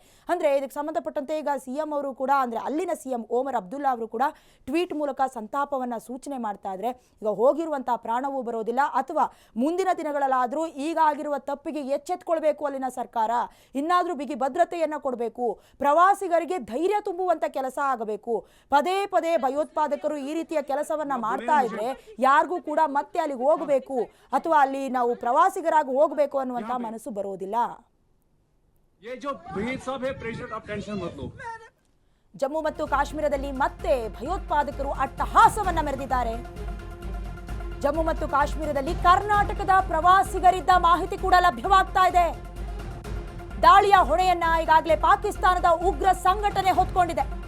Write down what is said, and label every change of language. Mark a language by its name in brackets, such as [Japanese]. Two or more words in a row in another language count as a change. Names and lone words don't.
[Kannada] ಅಂದ್ರೆ ಇದಕ್ಕೆ ಸಂಬಂಧಪಟ್ಟಂತೆ ಈಗ ಸಿಎಂ ಅವರು ಕೂಡ ಅಂದ್ರೆ ಅಲ್ಲಿನ ಸಿಎಂ ಓಮರ್ ಅಬ್ದುಲ್ಲಾ ಅವರು ಕೂಡ ಟ್ವೀಟ್ ಮೂಲಕ ಸಂತಾಪವನ್ನ ಸೂಚನೆ ಮಾಡ್ತಾ ಇದ್ರೆ, ಈಗ ಹೋಗಿರುವಂತಹ ಪ್ರಾಣವೂ ಬರೋದಿಲ್ಲ ಅಥವಾ ಮುಂದಿನ ದಿನಗಳಲ್ಲಾದ್ರೂ ಈಗ ಆಗಿರುವ ತಪ್ಪಿಗೆ ಎಚ್ಚೆತ್ಕೊಳ್ಬೇಕು ಅಲ್ಲಿನ ಸರ್ಕಾರ, ಇನ್ನಾದ್ರೂ ಬಿಗಿ ಭದ್ರತೆಯನ್ನ ಕೊಡಬೇಕು, ಪ್ರವಾಸಿಗರಿಗೆ ಧೈರ್ಯ ತುಂಬುವಂತ ಕೆಲಸ ಆಗಬೇಕು. ಪದೇ ಪದೇ ಭಯೋತ್ಪಾದಕರು ಈ ರೀತಿಯ ಕೆಲಸವನ್ನ ಮಾಡ್ತಾ ಇದ್ರೆ ಯಾರಿಗೂ ಕೂಡ ಮತ್ತೆ ಅಲ್ಲಿಗೆ ಹೋಗಬೇಕು ಅಥವಾ ಅಲ್ಲಿ ನಾವು ಪ್ರವಾಸಿಗರಾಗಿ ಹೋಗಬೇಕು ಅನ್ನುವಂತ ಮನಸ್ಸು ಬರೋದಿಲ್ಲ. [Hindi] ये जो भीड़ सब है प्रेशर, आप टेंशन मत लो. [Kannada] ಜಮ್ಮು ಮತ್ತು ಕಾಶ್ಮೀರದಲ್ಲಿ ಮತ್ತೆ ಭಯೋತ್ಪಾದಕರು ಅಟ್ಟಹಾಸವನ್ನ ಮೆರೆದಿದ್ದಾರೆ. ಜಮ್ಮು ಮತ್ತು ಕಾಶ್ಮೀರದಲ್ಲಿ ಕರ್ನಾಟಕದ ಪ್ರವಾಸಿಗರಿದ್ದ ಮಾಹಿತಿ ಕೂಡ ಲಭ್ಯವಾಗ್ತಾ ಇದೆ. ದಾಳಿಯ ಹೊಣೆಯನ್ನ ಈಗಾಗಲೇ ಪಾಕಿಸ್ತಾನದ ಉಗ್ರ ಸಂಘಟನೆ ಹೊತ್ಕೊಂಡಿದೆ.